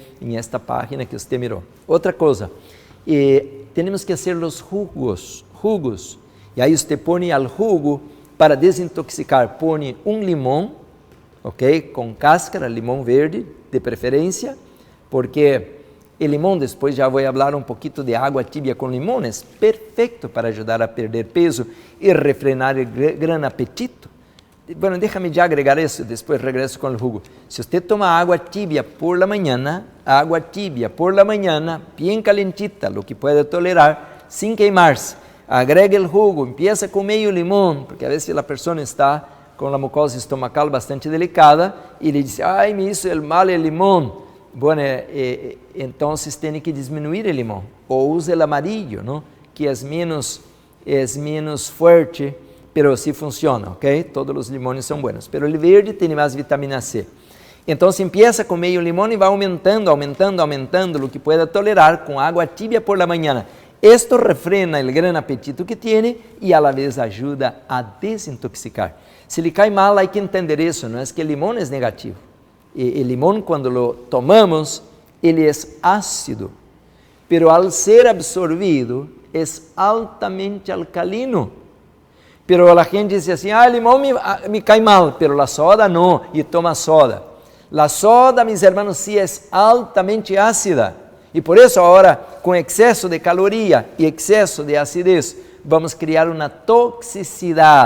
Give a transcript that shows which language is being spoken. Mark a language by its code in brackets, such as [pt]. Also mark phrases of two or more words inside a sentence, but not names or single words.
[pt] Em esta página que você mirou. Outra coisa, temos que fazer os jugos, e aí você põe ao jugo para desintoxicar, põe um limão, ok? Com cáscara, limão verde, de preferência, porque o limão, depois já vou falar um pouquinho de água tibia com limão, é perfeito para ajudar a perder peso e refrenar o [es] gran apetito. Bueno, déjame [pt] já agregar isso, depois regresso com o jugo. Se você toma água tibia [es] por la mañana, [pt] bem calentita, lo que pode tolerar, sem queimar-se, agrega o jugo, empieza com meio limão, porque a vezes a pessoa está com a mucosa estomacal bastante delicada e ele diz, ai, [es] me hizo el mal el limão. [pt] Bueno, então tem que diminuir o limão, ou use o amarillo, ¿no? Que é menos forte, [es] pero sí funciona, ok? [pt] Todos os limões são buenos, pero o verde tem mais vitamina C. Então, empieza com meio limão e vai aumentando, o que pueda tolerar com água tibia [es] por la mañana. Esto refrena [pt] o [es] gran apetito [pt] que tem e [es] a la vez [pt] ajuda a desintoxicar. Se lhe cai mal, há que entender isso, não é que o limão é negativo. O limão, quando [es] lo tomamos, [pt] ele é ácido, [es] pero al ser [pt] absorvido, é altamente alcalino. Pero a gente diz assim, o limão me cai mal, pero a soda não, e toma soda. A soda, meus irmãos, sí é altamente ácida, E por isso agora, com excesso de caloria e excesso de acidez, vamos criar uma toxicidade.